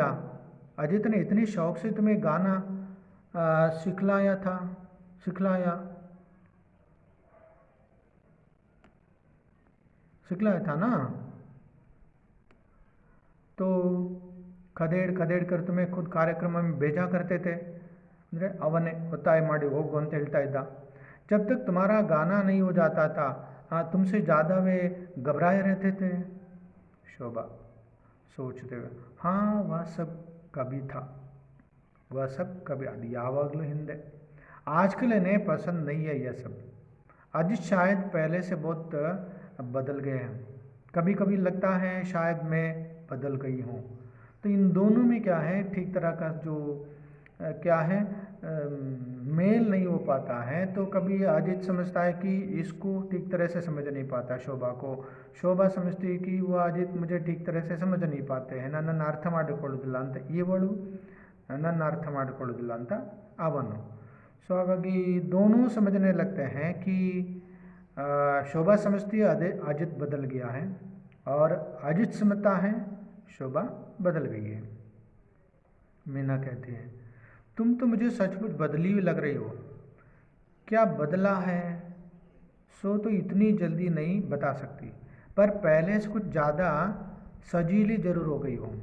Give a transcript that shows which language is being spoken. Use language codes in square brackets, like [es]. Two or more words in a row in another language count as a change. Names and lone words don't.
[hi] अजित ने इतने शौक से तुम्हें गाना सिखलाया सिखलाया था ना, तो खदेड़ खदेड़ कर तुम्हें खुद कार्यक्रम में भेजा करते थे। [kn] ಅಂದರೆ ಅವನೇ ಒತ್ತಾಯ ಮಾಡಿ ಹೋಗು ಅಂತ ಹೇಳ್ತಾ इद्दा। [hi] जब तक तुम्हारा गाना नहीं हो जाता था, हाँ तुमसे ज़्यादा वे घबराए रहते थे। शोभा सोचते हुए, हाँ वह सब कभी था, वह सब कभी, [kn] ಅದು ಯಾವಾಗಲೂ ಹಿಂದೆ, [hi] आजकल इन्हें पसंद नहीं है यह सब। अजित शायद पहले से बहुत बदल गए हैं, कभी कभी लगता है शायद मैं बदल गई हूँ। तो इन दोनों में क्या है, ठीक तरह का जो क्या है मेल नहीं हो पाता है। तो कभी अजित समझता है कि इसको ठीक तरह से समझ नहीं पाता शोभा को, शोभा समझती है कि वो अजित मुझे ठीक तरह से समझ नहीं पाते हैं, [kn] ನನ್ನನ್ನು ಅರ್ಥ ಮಾಡಿಕೊಳ್ಳೋದಿಲ್ಲ ಅಂತ ಇವಳು, ನನ್ನನ್ನು ಅರ್ಥ ಮಾಡಿಕೊಳ್ಳೋದಿಲ್ಲ ಅಂತ ಅವನು। [hi] सो ಹಾಗಾಗಿ दोनों समझने लगते हैं कि शोभा समझती है अजित बदल गया है, और अजित समझता है शोभा बदल गई है। मीना कहती है, तुम तो मुझे सचमुच बदली हुई लग रही हो, क्या बदला है सो तो इतनी जल्दी नहीं बता सकती, पर पहले से कुछ ज़्यादा सजीली ज़रूर हो गई हो।